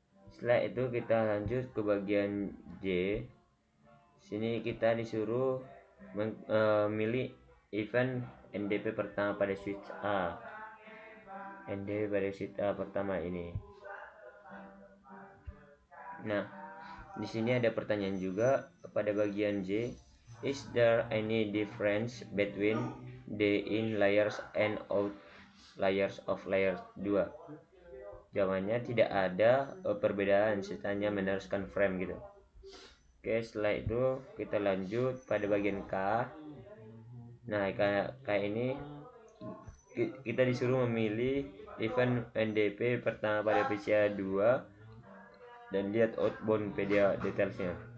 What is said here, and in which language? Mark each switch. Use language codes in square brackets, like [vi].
[id] Setelah itu kita lanjut ke bagian J. Sini kita disuruh memilih event NDP pertama pada switch A. NDP pada switch A pertama ini. Nah, di sini ada pertanyaan juga pada bagian J. [en] Is there any difference between the in layers and out layers of layer 2? [id] Jawabannya tidak ada perbedaan, sertanya meneruskan frame gitu. Oke, setelah itu kita lanjut pada bagian K. Nah, kayak ini kita disuruh memilih event NDP pertama pada PCA 2 dan lihat outbound video detailsnya.